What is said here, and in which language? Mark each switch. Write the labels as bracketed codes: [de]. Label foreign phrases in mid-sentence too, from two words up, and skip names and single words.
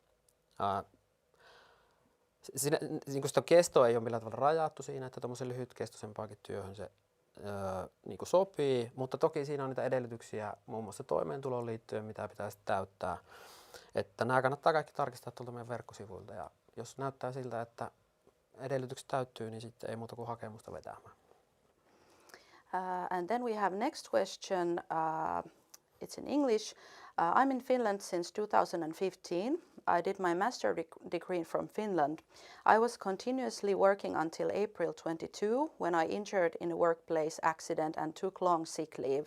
[fi] Niin sitä kestoa ei ole millään tavalla rajattu siinä, että tuommoisen lyhytkestoisempaakin työhön se niin kuin sopii, mutta toki siinä on niitä edellytyksiä muun muassa toimeentuloon liittyen, mitä pitäisi täyttää. Että nämä kannattaa kaikki tarkistaa tuolta meidän verkkosivuilta, ja jos näyttää siltä, että edellytykset täyttyy, niin sitten ei muuta kuin hakemusta vetämään. [en] And then we have next question. It's in English. I'm in Finland since 2015. I did my master degree from Finland. I was continuously working until April 22 when I injured in a workplace accident and took long sick leave.